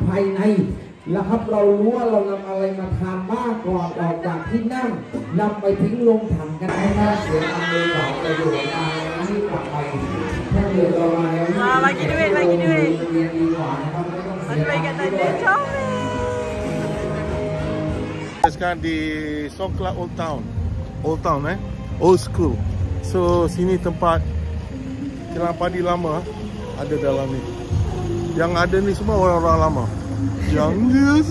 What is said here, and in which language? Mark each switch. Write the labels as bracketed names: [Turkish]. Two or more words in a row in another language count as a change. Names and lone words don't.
[Thai] ภายในแล้วครับเรารู้ว่าเรานำอะไรมาทานบ้างก่อนออกจากที่นั่งนำไปทิ้งลงถังกันให้น่าเสียอันเลยต่อไปอยู่มาที่กลับไปถ้าเดือดร้อนแล้ว [Malay] lagi duit [Thai] มันไปกัน [Malay] tadi shopping. Sekarang di Songkla Old Town. [English] Old Town Old School. [Malay] So sini tempat kilang padi lama ada dalam ni. Yang ada ni semua orang-orang lama. Yang dia